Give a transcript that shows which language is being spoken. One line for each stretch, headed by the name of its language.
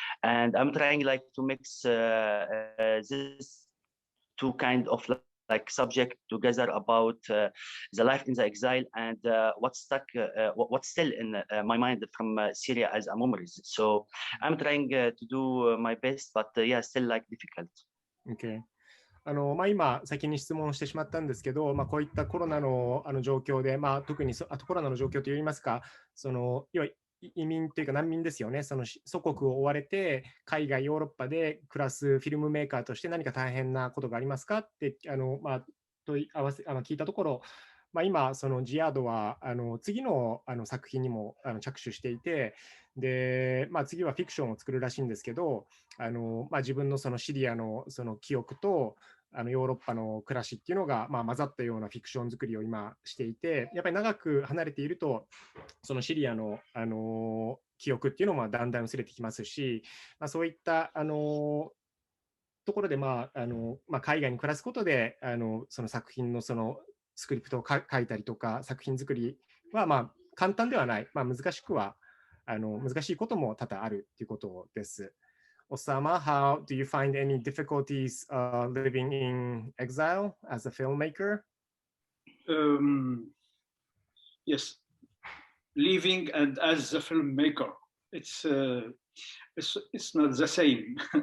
English: And I'm trying like to mix this two kind of like subject together about the life in the exile and what's still in my mind from Syria as a memories. So I'm trying to do my best, but yeah, still like difficult. Okay.
Japanese: 今、先に質問してしまったんですけど、こういったコロナの状況で、特にコロナの状況といいますか、要は移民というか難民ですよね、その祖国を追われて、海外、ヨーロッパで暮らすフィルムメーカーとして何か大変なことがありますかって問い合わせ聞いたところ、今、そのジアードは次の作品にも着手していて、で次はフィクションを作るらしいんですけど、自分のそのシリアのその記憶とヨーロッパの暮らしっていうのが混ざったようなフィクション作りを今していて、やっぱり長く離れているとそのシリアの記憶っていうのもだんだん薄れてきますし、そういったところで海外に暮らすことでその作品のそのスクリプトを書いたりとか作品作りは簡単ではない、難しいことも多々あるということです。
English: Osama, how do you find any difficulties living in exile as a filmmaker? Yes, living and as a filmmaker, it's not the same.